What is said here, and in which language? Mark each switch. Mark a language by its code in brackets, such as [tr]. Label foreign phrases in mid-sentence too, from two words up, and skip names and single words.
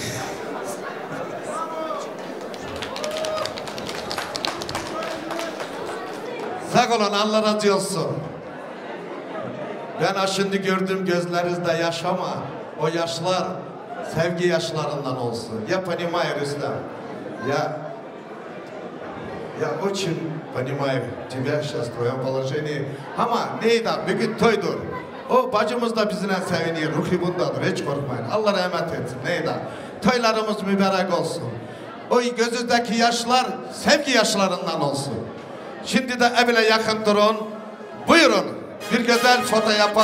[tr] Sağ olun, Allah razı olsun. Ben şimdi gördüm gözlerinizde yaş ama o yaşlar sevgi yaşlarından olsun. [ru] Я понимаю, Рустам. Я очень понимаю тебя сейчас в твоем положении. [tr] Ama neydi? Bugün toydur. O bacımız da bizimle seviniyor. Ruhi bundadır. Hiç korkmayın. Allah rahmet etsin. Neydi? Toylarımız mübarek olsun. O gözünüzdeki yaşlar sevgi yaşlarından olsun. Şimdi de evine yakın durun. Buyurun. Bir güzel foto yapın.